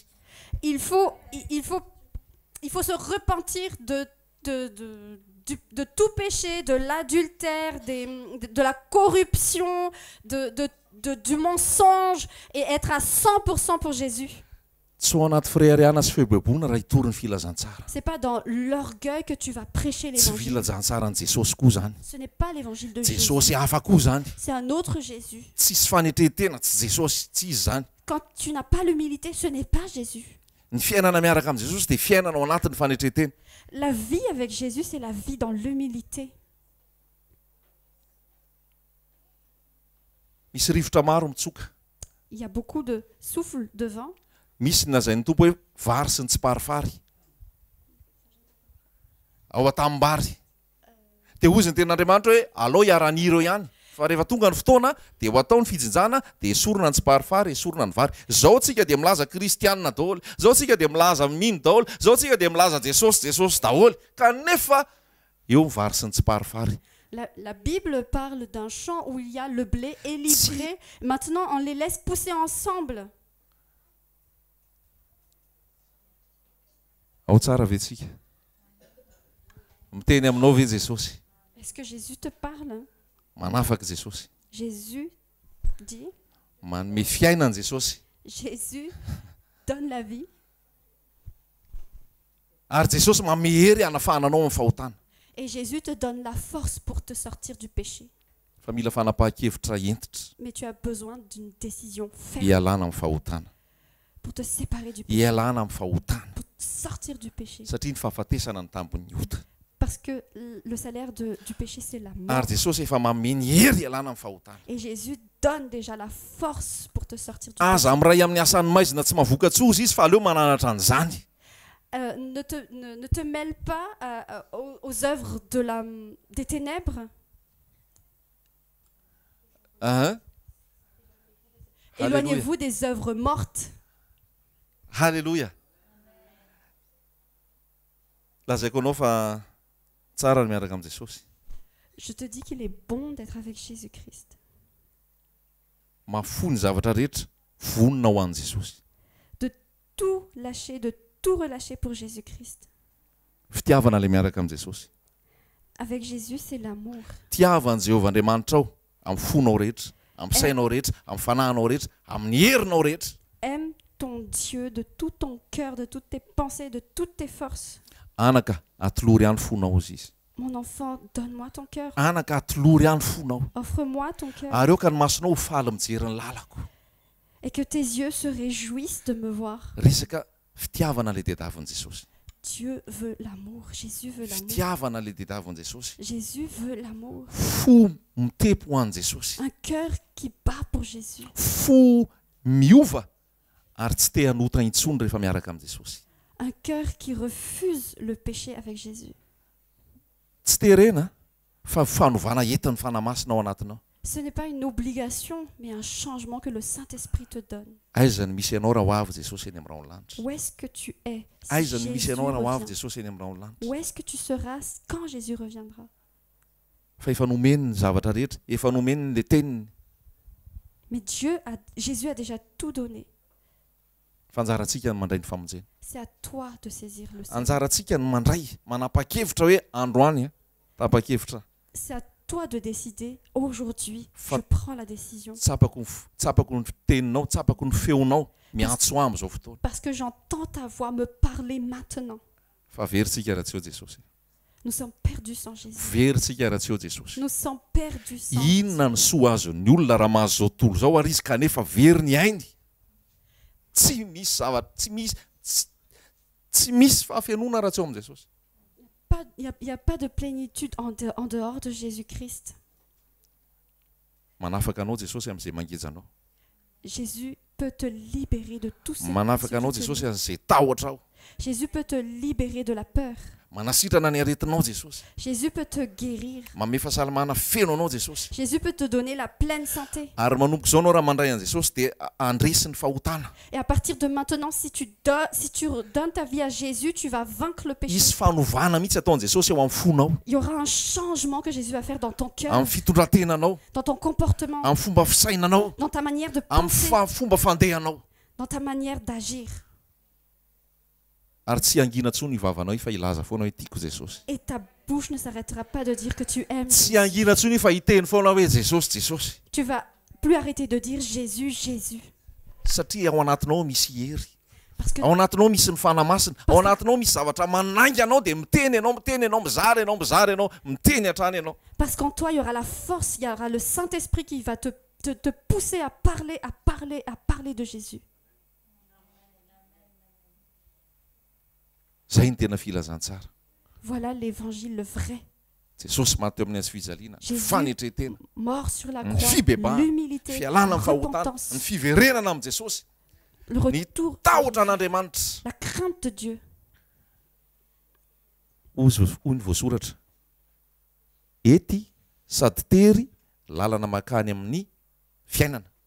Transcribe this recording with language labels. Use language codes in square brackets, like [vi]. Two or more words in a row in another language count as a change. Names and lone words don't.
[fr] Il faut se repentir de tout péché, de l'adultère, de la corruption, du mensonge et être à 100% pour Jésus. [mg] Tsy ao anaty firehariana sy fehobebona raha hitory ny filazantsara. [fr] C'est pas dans l'orgueil que tu vas prêcher [mg] Tsy [fr] l'évangile. [mg] filazantsara ny Jesosy koa zany. [fr] Ce n'est pas l'évangile de Jésus. [mg] Jesosy hafa koa zany. [fr] C'est un autre Jésus. [mg] Tsisy fanetretena tsy Jesosy tsy izy zany. [fr] Quand tu n'as pas l'humilité, ce n'est pas Jésus. [mg] Ny fiainana miaraka amin'ny Jesosy dia fiainana ao anatin'ny fanetretena. [fr] La vie avec Jésus, c'est la vie dans l'humilité. [mg] Misy rivotra maro mitsoka. [fr] Il y a beaucoup de souffle de vent. [mg] Misy nazain'ny tompo hoe vary sy ny tsiparifary ao atambary dia hozy ny ten'Andriamanitra hoe alao hiara-nireo ihany fa rehefa tonga ny fotoana dia ho atao ny fijinjana dia esorina ny tsiparifary esorina ny vary. Zao tsika dia milaza kristianina daholo, zao tsika dia milaza mino daholo, zao tsika dia milaza Jesosy daholo kanefa eo ny vary sy ny tsiparifary. [fr] La Bible parle d'un champ où il y a le blé et l'ivraie. Maintenant, on les laisse pousser ensemble. [mg] Ao tsara ve tsika miteny aminao ve Jesosy? [fr] Est-ce que Jésus te parle? [mg] Manafaka Jesosy. [fr] Jésus dit. [mg] Manome fiainana Jesosy. [fr] Jésus donne la vie. [mg] Ary Jesosy manome hery hanafahananao amin'ny fahotana. [fr] Et Jésus te donne la force pour te sortir du péché. [mg] Fa mila fanapahan-kevitra entitra [fr] Mais tu as besoin d'une décision ferme [mg] hialana amin'ny fahotana. [fr] pour te séparer du péché, [mg] Hialana amin'ny fahotana. [fr] pour sortir du péché. [mg] Satria ny fahafatesana ny tambon'ny ota. [fr] Parce que le salaire du péché, c'est la mort. [mg] Ary Jesosy efa manome ny hery hialana amin'ny fahotana. [fr] Et Jésus donne déjà la force pour te sortir du [mg] Aza [fr] péché. [mg] amiray amin'ny asan'ny maizina tsy mahavoka-tsozy izy fa aleo mananatra an'izany. [fr] Ne te mêle pas aux œuvres des ténèbres. Éloignez-vous des œuvres mortes. Halleluja. [mg] Lazaiko anao fa tsara ny miaraka amin'i Jesosy. [fr] Je te dis qu'il est bon d'être avec Jésus-Christ. [mg] Mahafoy ny zavatra rehetra vonona ho an'i Jesosy. [fr] De tout lâcher, de tout relâcher pour Jésus-Christ. [mg] Fitiavana ilay miaraka amin'i Jesosy. [fr] Avec Jésus, c'est l'amour. [mg] Tiavan'i Jehovah Andriamanitra ao amin'ny fonao rehetra, amin'ny sainao rehetra, amin'ny fanahinao rehetra, amin'ny herinao rehetra. [fr] Aime ton Dieu de tout ton cœur, de toutes tes pensées, de toutes tes forces. [mg] Anaka, atolory ihany fonao izy izy. [fr] Mon enfant, donne-moi ton cœur. [mg] Anaka, atolory ihany fonao. [fr] Offre-moi ton cœur. [mg] Ary eo ka ny masonao ho faly mijery ny lalako. [fr] Et que tes yeux se réjouissent de me voir. [mg] Resaka fitiavana ilay diadavin'i Jesosy. [fr] Dieu veut l'amour. Jésus veut l'amour. [mg] Fitiavana ilay diadavin'i Jesosy. [fr] Jésus veut l'amour. [mg] Fo mitepo ho an'i Jesosy. [fr] Un cœur qui bat pour Jésus. [mg] Fo miova ary tsy te hanota intsony rehefa miaraka amin'i Jesosy. [fr] Un cœur qui refuse le péché avec Jésus. [mg] Tsy terena fa fanovana entin'ny fanamasina ao anatinao. [fr] Ce n'est pas une obligation, mais un changement que le Saint-Esprit te donne. [mg] Aiza ny misy ianao raha ho avy Jesosy eny amin'ny rano lanitra. [fr] Où est-ce que tu es si [mg] Aiza ny misy [fr] Jésus [mg] ianao raha ho avy [fr] revient? [mg] Jesosy eny amin'ny rano lanitra. [fr] Où est-ce que tu seras quand Jésus reviendra? [mg] Fa efa nomeny ny zavatra rehetra, efa nomeny ny teniny. [fr] Mais Jésus a déjà tout donné. [mg] Fanjarantsika ny mandray ny famonjena. [fr] C'est à toi de saisir le Seigneur. [mg] Anjarantsika ny mandray manapa-kevitra hoe androany tapa-kevitra. [fr] C'est à toi de décider. Aujourd'hui, [mg] Fa- [fr] je prends la décision. [mg] Tsapako ny teninao, tsapako ny feonao miantso amin'izao fotoana. [fr] Parce que j'entends ta voix me parler maintenant. [mg] Fa veritsika raha tsy eo Jesosy. [fr] Nous sommes perdus sans Jésus. [mg] Veritsika raha tsy eo Jesosy. [fr] Nous sommes perdus sans [mg] Inona ny soa azon'ny olona raha mahazo zao tontolo zao ary izy kanefa very ny ainy. Tsy misy fahafenona raha tsy eo amin'i Jesosy. [fr] Pas y a pas de plénitude en dehors de Jésus-Christ. [mg] Manafaka anao Jesosy amin'izay mangeja anao. [fr] Jésus peut te libérer de tout ça. [mg] Manafaka anao Jesosy amin'izay tahotra ao. [fr] Jésus peut te libérer de la peur. [mg] Manasitrana ny aretinao Jesosy. [fr] Jésus peut te guérir. [mg] Manome fahasalamana feno anao Jesosy. [fr] Jésus peut te donner la pleine santé. [mg] Ary manomboka izao anao raha mandray an Jesosy dia andresy ny fahotana. [fr] Et à partir de maintenant, si tu donnes ta vie à Jésus, tu vas vaincre le péché. [mg] Isy fanovana mihitsy ataon Jesosy eo amin'ny fonao, [fr] Il y aura un changement que Jésus va faire dans ton cœur, [mg] amin'ny fitondrantenanao, [fr] dans ton comportement, [mg] amin'ny fomba fisainanao, [fr] dans ta manière de [mg] amin'ny [fr] penser, [mg] fomba fandehanao. [fr] dans ta manière d'agir. [mg] Ary tsy angina intsony ny vavanao fa ilaza foana hoe tiako Jesosy. [fr] Et ta bouche ne s'arrêtera pas de dire que tu aimes. [mg] Tsy angina intsony fa hiteny foana hoe Jesosy Jesosy. [fr] Tu vas plus arrêter de dire Jésus, Jésus. [mg] Satria ao anatinao misy hery. [fr] Parce que, [mg] Ao anatinao misy ny fanamasina. Ao anatinao misy zavatra manangy anao dia miteny ianao mizara ianao miteny hatrany ianao. [fr] parce qu'en toi, il y aura la force, il y aura le Saint-Esprit qui va te pousser à parler de Jésus. [mg] Zay ny tena filazantsara. [fr] Voilà l'évangile, le vrai. [mg] Jesosy maty amin'ny azy fijaliana, [fr] Jésus [mg] fanetretena, [fr] mort sur la [mg] ny [fr] croix, [mg] fibebahana, [fr] l'humilité, [mg] fialana [fr] la [mg] amin'ny fahotana, [fr] repentance, [mg] ny fiverenana amin'ny Jesosy, [fr] le [mg] ny [fr] retour, [mg] tahotra an'Andriamanitra. [fr] la crainte de Dieu. [mg] Hoy ny voasoratra. Ety sady tery lalana makany amin'ny fiainana.